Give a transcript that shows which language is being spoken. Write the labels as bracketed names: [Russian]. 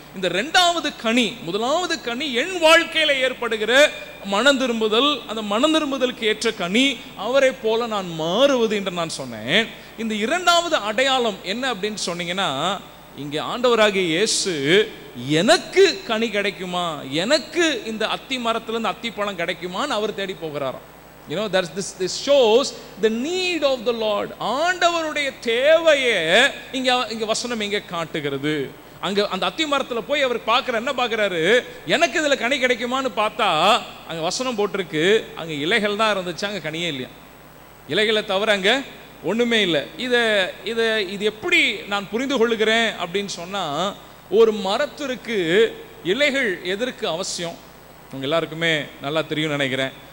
[Tamil] இந்த இரண்டாவது கனி, முதலாவது கனி என் வாழ்க்கையில ஏற்படுகிற மனம் திரும்புதல், அந்த மனம் திரும்புதலுக்கு ஏற்ற கனி, அவரை போல நான் மாறுவது என்று நான் சொன்னேன். இந்த இரண்டாவது அடையாளம் என்ன அப்படின்னு சொன்னீங்கன்னா, இங்கே ஆண்டவராகிய இயேசு எனக்கு கனி கிடைக்குமா, எனக்கு இந்த அத்தி மரத்திலிருந்து அத்தி பழம் கிடைக்குமான்னு அவர் தேடி போகிறாராம். [English] You know, this shows the need of the Lord. [Tamil] ஆண்டவருடைய தேவையை இங்க வசனம் இங்கே காட்டுகிறது. அங்க அந்த அத்தி மரத்துல போய் அவர் என்ன பார்க்கிறாரு, எனக்கு இதுல கனி கிடைக்குமான்னு பார்த்தா அங்க வசனம் போட்டிருக்கு, அங்க இலைகள் தான் இருந்துச்சு, அங்க கனியே இல்லையா. இலைகளை தவிர அங்க ஒண்ணுமே இல்லை. இது எப்படி நான் புரிந்து கொள்ளுகிறேன் அப்படின்னு சொன்னா, ஒரு மரத்திற்கு இலைகள் எதற்கு அவசியம் உங்க எல்லாருக்குமே நல்லா தெரியும் நினைக்கிறேன்.